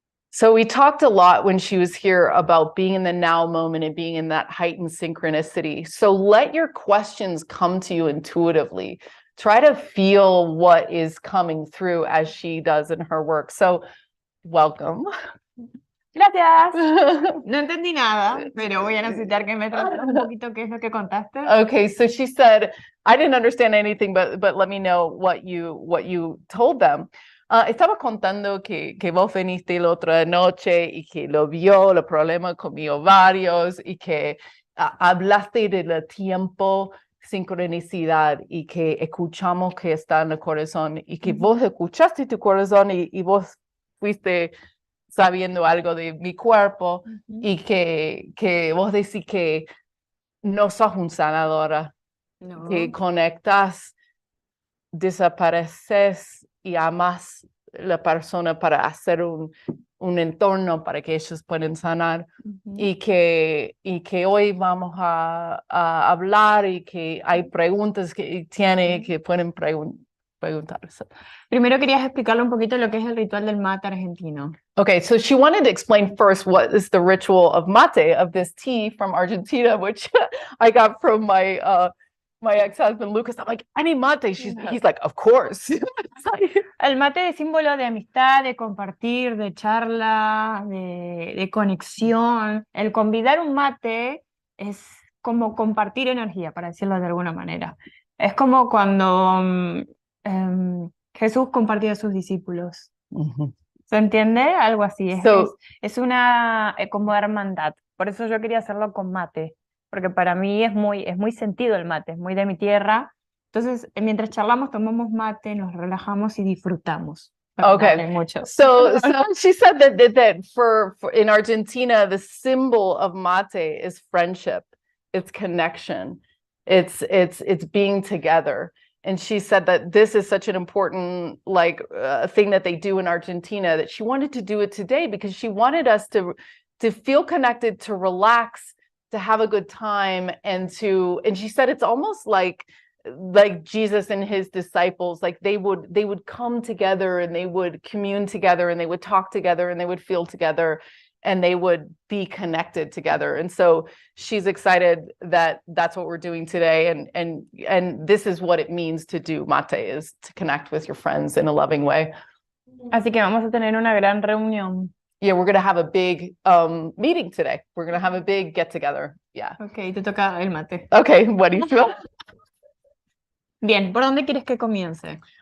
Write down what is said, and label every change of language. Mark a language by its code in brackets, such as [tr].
[en] So we talked a lot when she was here about being in the now moment and being in that heightened synchronicity. So let your questions come to you intuitively. Try to feel what is coming through as she does in her work. So welcome. [es] Gracias. No entendí nada, pero voy a necesitar que me trates un poquito qué es lo que contaste. [en] Okay, so she said, I didn't understand anything, but let me know what you told them. [es] Estaba contando que vos veniste la otra noche y que lo vio, los problemas con mis ovarios y que hablaste del tiempo, sincronicidad y que escuchamos que está en el corazón y que vos escuchaste tu corazón y vos fuiste sabiendo algo de mi cuerpo y que vos decís que no sos un sanadora, No. que conectas, desapareces y amas la persona para hacer un entorno para que ellos puedan sanar y que hoy vamos a hablar y que hay preguntas que tiene que pueden preguntarse. Primero querías explicarle un poquito lo que es el ritual del mate argentino. [en] Okay, so she wanted to explain first what is the ritual of mate, of this tea from Argentina, which I got from my ex-husband Lucas. I'm like, I need mate. He's like, of course. [es] El mate es símbolo de amistad, de compartir, de charla, de conexión. El convidar un mate es como compartir energía, para decirlo de alguna manera. Es como cuando Jesús compartía a sus discípulos. ¿Se entiende? Algo así. Es una como hermandad. Por eso yo quería hacerlo con mate, porque para mí es muy sentido el mate, es muy de mi tierra. Entonces, mientras charlamos, tomamos mate, nos relajamos y disfrutamos. [en] Okay, [es] mucho. [en] So she said that for in Argentina, the symbol of mate is friendship, it's connection, it's being together. And she said that this is such an important thing that they do in Argentina, that she wanted to do it today because she wanted us to feel connected, to relax, to have a good time, and she said it's almost like Jesus and his disciples, like they would come together and they would commune together and they would talk together and they would feel together and they would be connected together. And so she's excited that that's what we're doing today. And this is what it means to do mate, is to connect with your friends in a loving way. [es] Así que vamos a tener una gran reunión. [en] Yeah, we're going to have a big meeting today. We're going to have a big get together. Yeah. [es] Okay, te toca el mate. Okay, buenísimo. Bien, ¿por dónde quieres que comience?